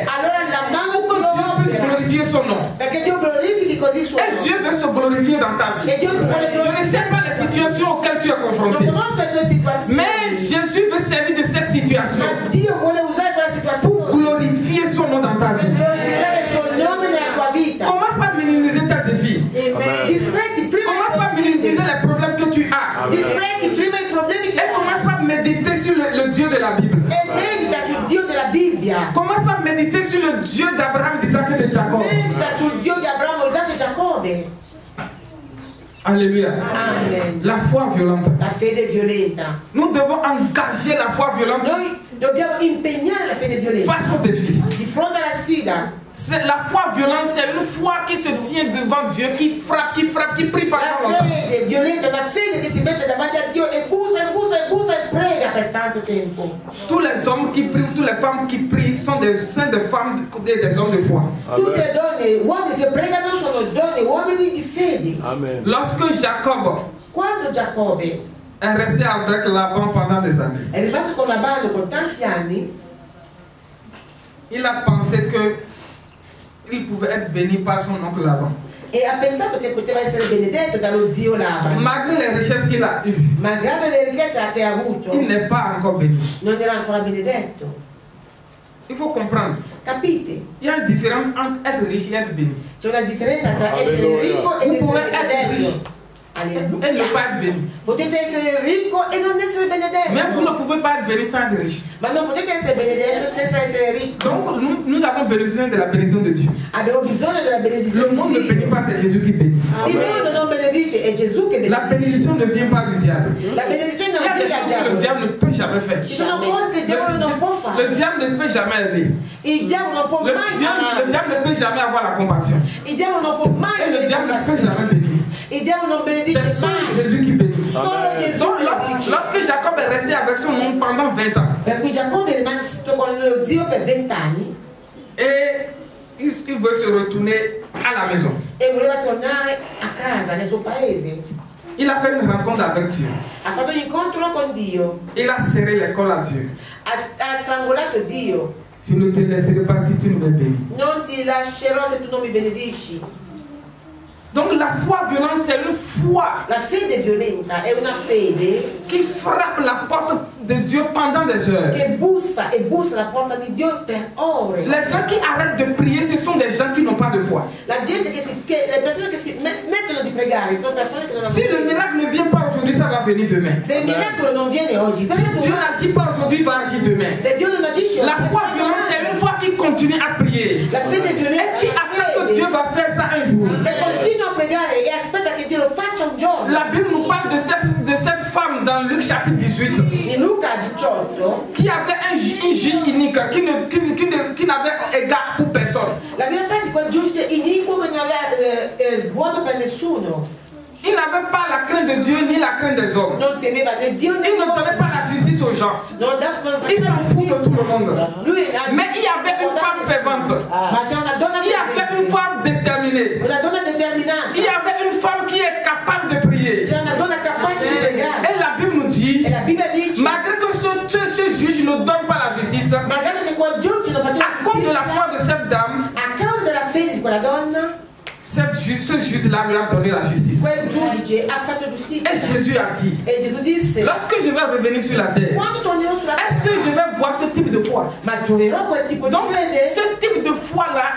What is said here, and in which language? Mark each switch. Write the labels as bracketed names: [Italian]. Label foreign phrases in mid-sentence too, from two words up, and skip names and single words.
[Italian] allora la mano [French] Pour que [Italian] di [French] Dieu puisse [Italian] Dio opera, [French] glorifier son nom. [Italian] perché Dio glorifichi così il suo [French] Et [Italian] nome. [French] Dieu veut se glorifier dans ta vie. [Italian] E Dio si vuole [French] Je ne sais pas les situations auxquelles tu es [Italian] Non [French] confronté. [Italian] conosco le tue situazioni, [French] Mais Jésus veut servir de cette situation [Italian] ma Dio vuole usare quella [French] pour [Italian] situazione [French] glorifier son nom dans ta [Italian] per [French] vie. [Italian] glorificare il suo nome nella tua vita. [French] Commence par minimiser tes défis. [Italian] Disprezzi prima [French] Commence [Italian] le [French] par [Italian] tue [French] minimiser [Italian] sfide. [French] les problèmes que tu as. [Italian] Disprezzi prima i problemi che [French] Et commence par méditer sur le Dieu de la Bible. [Italian] e medita sul Dio della Bibbia. [French] Commence par méditer sur le Dieu d'Abraham, d'Isaac et de Jacob. [Italian] Medita sul Dio di Abramo, Isacco e Giacobbe. [French] Alléluia. Amen. La foi violente. [Italian] La fede violenta. [French] Nous devons engager la foi violente [Italian] Noi dobbiamo impegnare la fede violenta. [French] face aux défis. [Italian] Di fronte alla sfida. [French] La foi violente, c'est une foi qui se tient devant Dieu, qui frappe, qui prie pendant [Italian] La [French] longtemps. [Italian] fede violenta, la fede che si mette davanti a Dio e bussa e bussa e bussa e prega per tanto tempo. [French] Tous les hommes qui prient, toutes les femmes qui prient sont des femmes et des hommes de foi. [Italian] Tutte le donne, uomini che pregano sono donne, uomini di fede. [French] Lorsque Jacob [Italian] Quando Giacobbe [French] est resté avec Laban pendant des années, [Italian] è rimasto con Labano con tanti anni, [French] il a pensé que il pouvait être béni par son oncle Laban. [Italian] e ha pensato che poteva essere benedetto dallo zio Laban. [French] Malgré les richesses qu'il a eues, [Italian] Malgrado le ricchezze che ha avuto, [French] il n'est pas encore béni. [Italian] non era ancora benedetto. [French] Il faut comprendre. [Italian] Capite? [French] Il y a une différence entre être riche et être béni. [Italian] C'è una differenza tra essere ricco e [French] Vous [Italian] essere [French] pouvez être riche [Italian] benedetto. [French] et ne [Italian] Alleluia. [French] pas être béni. [Italian] Potete essere ricco e non essere [French] Mais vous ne [Italian] benedetto. [French] pouvez pas être béni sans être riche. [Italian] Ma non potete essere benedetto senza essere ricco. [French] Donc nous avons besoin de la bénédiction de Dieu. [Italian] Abbiamo bisogno della [French] Le [Italian] benedizione [French] monde ne [Italian] di [French] bénit [Italian] Dio. [French] pas, c'est Jésus qui bénit. [Italian] Il mondo non benedice, è Gesù che [French] La [Italian] benedice. [French] bénédiction ne vient pas du diable. [Italian] La benedizione [French] Il y [Italian] non [French] a des [Italian] viene [French] choses [Italian] dal [French] que le [Italian] diavolo. [French] diable ne peut jamais faire. [Italian] Ci sono cose che il diavolo non può [French] Le [Italian] fare. [French] diable ne peut jamais aider. [Italian] Il diavolo non può [French] Le [Italian] mai [French] diable [Italian] amare. [French] ne peut jamais avoir la compassion. [Italian] Il diavolo non può mai [French] Et le [Italian] avere [French] diable ne peut [Italian] compassione. [French] jamais bénir. [Italian] Il diavolo non benedice [French] C'est seul [Italian] mai. [French] Jésus qui bénit. [Italian] Solo Gesù [French] Donc [Italian] benedice. [French] lorsque Jacob est resté avec son oncle pendant 20 ans, [Italian] Per cui Giacobbe è rimasto con lo zio per 20 anni [French] et il veut se retourner à la maison. [Italian] e voleva tornare a casa, nel suo paese. [French] Il a fait une rencontre avec Dieu. [Italian] Ha fatto un incontro con Dio, [French] Il a serré l'école à Dieu. [Italian] ha strangolato Dio. [French] Je ne te laisserai pas si tu ne me bénis. [Italian] Non ti lascerò se tu non mi benedici. [French] Donc la foi violente, c'est une foi [Italian] La fede violenta è una fede [French] qui frappe la porte de Dieu pendant des heures. [Italian] che bussa e bussa la porta di Dio per ore. [French] Les gens qui arrêtent de prier, ce sont des gens qui n'ont pas de foi. [Italian] La gente le persone che smettono di pregare sono persone che non hanno [French] Si le [Italian] fede. [French] miracle ne vient pas aujourd'hui, ça va venir demain. [Italian] Se il miracolo non viene oggi, [French] Si [Italian] verrà [French] Dieu [Italian] domani. [French] n'agit pas aujourd'hui, il va agir demain. [Italian] Se Dio non agisce [French] La [Italian] oggi, [French] foi [Italian] agirà [French] violente, [Italian] domani. [French] c'est une foi qui continue à prier. [Italian] La fede violenta [French] Et qui [Italian] è una [French] attend que [Italian] fede [French] Dieu va faire ça un jour. [Italian] che continua a pregare e aspetta che Dio lo faccia un giorno. [French] La Bible nous parle de cette femme dans Luc chapitre 18 [Italian] In Luca 18 [French] qui avait un juge unique qui n'avait égard pour personne. [Italian] la Bibbia parla di quel giudice iniquo che non aveva svuoto per nessuno. [French] Il n'avait pas la crainte de Dieu ni la crainte des hommes. [Italian] Non temeva né Dio né [French] Il ne [Italian] l'uomo. [French] donnait pas la justice aux gens. [Italian] Non dava [French] Il s'en fout de tout le monde. [Italian] Lui era [French] Mais il y avait une femme fervente. [Italian] ma c'è una donna [French] Il y avait une femme déterminée. [Italian] una donna determinata. [French] Il y avait une femme qui est capable de prier. [Italian] C'è una donna capace di pregare. [French] Et la Bible nous dit, [Italian] E la Bibbia dice [French] malgré que ce juge ne donne pas la justice, [Italian] magari che quel giudice lo faceva [French] à cause de la foi de cette dame, [Italian] a causa della fede di quella donna, [French] ce juge-là lui a donné la justice. [Italian] quel giudice ha fatto giustizia. [French] Et Jésus a dit, [Italian] E Gesù disse [French] lorsque je vais revenir sur la terre, [Italian] quando tornerò sulla [French] est-ce que je vais voir ce type de foi? [Italian] ma troverò quel tipo di [French] Donc, [Italian] fede? [French] ce type de foi-là